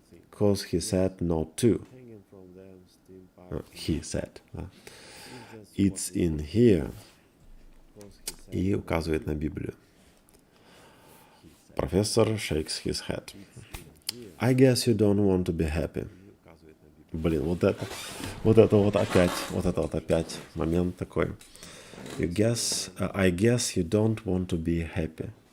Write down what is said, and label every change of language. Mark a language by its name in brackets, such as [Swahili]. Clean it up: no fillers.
[English] Cause he said not to. He said. It's in here. [Russian] И указывает на Библию. [English] Профессор shakes his head. I guess you don't want to be happy. [Russian] Блин, вот это опять момент такой. [English] I guess you don't want to be happy.